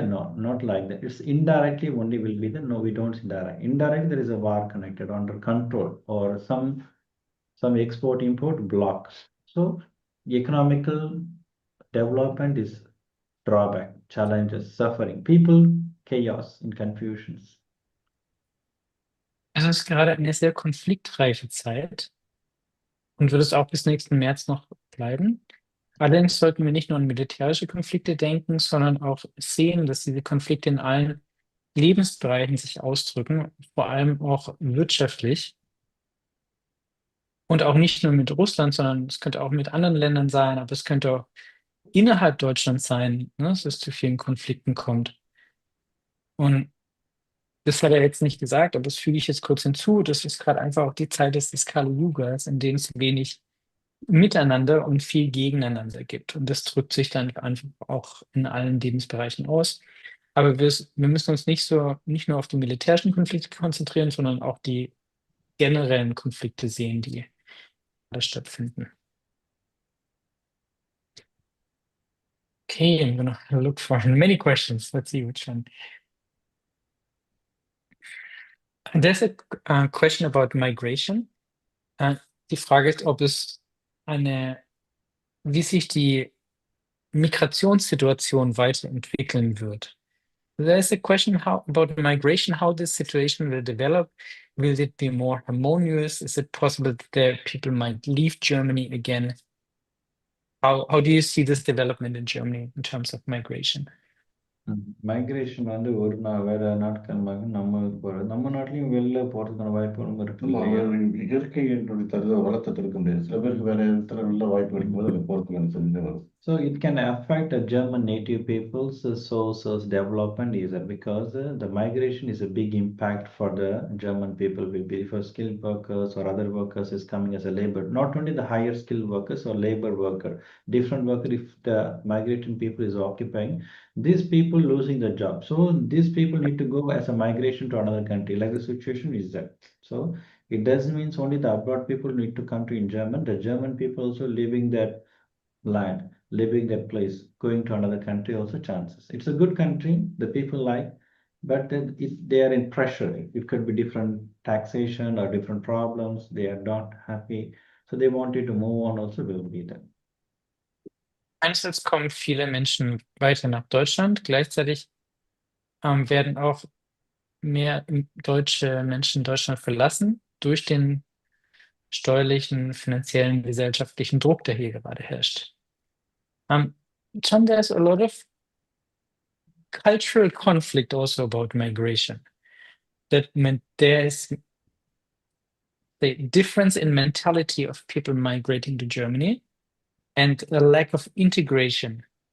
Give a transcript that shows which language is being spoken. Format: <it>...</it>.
<en>No, not like that. It's indirectly only will be the no. We don't indirect. Indirect there is a war connected under control or some export import blocks. So economical development is drawback, challenges, suffering, people, chaos and confusions.</en> <de>Es ist gerade eine sehr konfliktreiche Zeit und wird es auch bis nächsten März noch bleiben. Allerdings sollten wir nicht nur an militärische Konflikte denken, sondern auch sehen, dass diese Konflikte in allen Lebensbereichen sich ausdrücken, vor allem auch wirtschaftlich. Und auch nicht nur mit Russland, sondern es könnte auch mit anderen Ländern sein, aber es könnte auch innerhalb Deutschlands sein, ne, dass es zu vielen Konflikten kommt. Und das hat er jetzt nicht gesagt, aber das füge ich jetzt kurz hinzu. Das ist gerade einfach auch die Zeit des Kali-Yugas, in dem es wenig Miteinander und viel Gegeneinander gibt. Und das drückt sich dann einfach auch in allen Lebensbereichen aus. Aber wir müssen uns nicht nur auf die militärischen Konflikte konzentrieren, sondern auch die generellen Konflikte sehen, die da stattfinden.</de> <en>Okay, I'm gonna look for many questions. Let's see which one. And there's a question about migration.</en> <de>Die Frage ist, wie sich die Migrationssituation weiterentwickeln wird.</de> <en>There's a question about migration, how this situation will develop. Will it be more harmonious? Is it possible that people might leave Germany again? How do you see this development in Germany in terms of migration?</en> <ta>Migration வந்து ஒரு வேற நாட்கள் நம்ம நம்ம நாட்டிலையும் வெளில போறதுக்கான வாய்ப்புகளும் இருக்கு. இயற்கை வளத்தை தடுக்க முடியாது. சில பேருக்கு வேற இடத்துல நல்ல வாய்ப்பு கிடைக்கும்போது அதில் போறதுக்கான சூழ்நிலை வரும்.</ta> <en>So it can affect the German native people's sources development either because the migration is a big impact for the German people. Will be for skilled workers or other workers is coming as a labor. Not only the higher skilled workers or labor worker, different worker. If the migrating people is occupying, these people losing the job. So these people need to go as a migration to another country. Like the situation is that. So It doesn't mean only the abroad people need to come to in German. The German people also living that land, living that place, going to another country also chances. It's a good country, the people like, but then if they are in pressure, it could be different taxation or different problems. They are not happy, so they wanted to move on. Also, will be there.</en> <de>Einerseits kommen viele Menschen weiter nach Deutschland, gleichzeitig werden auch mehr deutsche Menschen Deutschland verlassen durch den steuerlichen, finanziellen, gesellschaftlichen Druck, der hier gerade herrscht.</de> <en>John, there's a lot of cultural conflict also about migration. That meant there is the difference in mentality of people migrating to Germany and a lack of integration.</en>